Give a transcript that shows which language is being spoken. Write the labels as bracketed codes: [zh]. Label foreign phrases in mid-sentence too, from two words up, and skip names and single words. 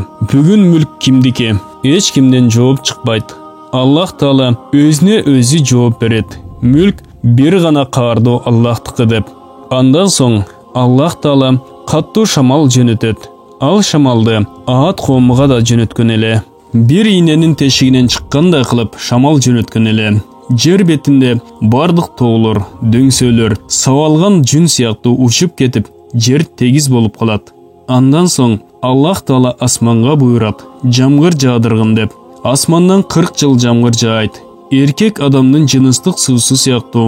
[ky] Бүгүн мүлк кимдики? Эч кимден жооп чыкпайт. Аллах Таала өзүнө өзү жооп берет. Мүлк бир гана каардуу Аллахтыкы деп. Андан соң Аллах Таала каттуу шамал жөнөтөт. Ал шамалды Аад коомуга да жөнөткөн эле. Bir iğnenin teşigинен чыккандай кылып шамал жөнөткөн эле. Жер бетинде бардык тоолор, дөңсөлөр, сабалган жүн сыяктуу учуп кетип, жер тегиз болуп калат. Андан соң Аллах Таала асманга буйрат: жамгыр жаадыргын деп. Асмандан 40 жыл жамгыр жаайт. Эркек адамдын жыныстык суусу сыяктуу.